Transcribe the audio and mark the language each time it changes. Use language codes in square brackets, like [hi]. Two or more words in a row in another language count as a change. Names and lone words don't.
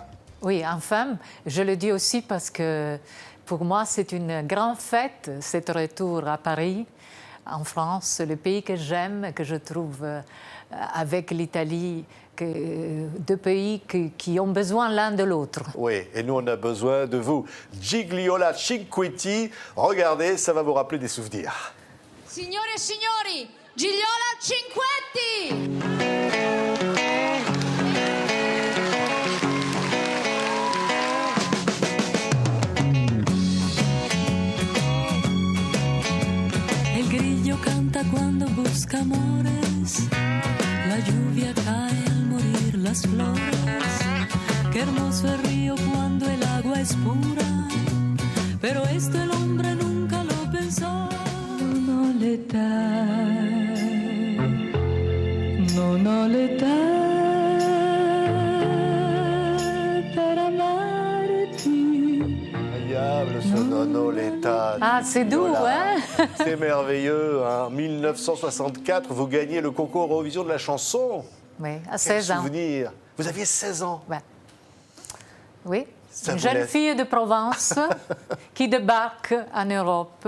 [fr] Oui, enfin, je le dis aussi parce que pour moi, c'est une grande fête, cet retour à Paris, en France, le pays que j'aime, que je trouve avec l'Italie, deux pays qui ont besoin l'un de l'autre. Oui, et nous, on a besoin de vous. Gigliola Cinquetti, regardez, ça va vous rappeler des souvenirs. [it] Signore e signori, Gigliola Cinquetti! [es] El grillo canta cuando busca amores, la lluvia cae al morir las flores. Qué hermoso el río cuando el agua es pura, pero esto el hombre nunca lo pensó. [it] Non ho l'età, non ho l'età per amarti. [fr] Incroyable ce nono l'état. Ah, c'est doux, Gigliola. hein? C'est merveilleux. En 1964, vous gagnez le concours Eurovision de la chanson. Oui, à Quel 16 ans. souvenir. Vous aviez 16 ans. Ouais. Oui, Ça une vous jeune laisse- fille de Provence qui débarque en Europe.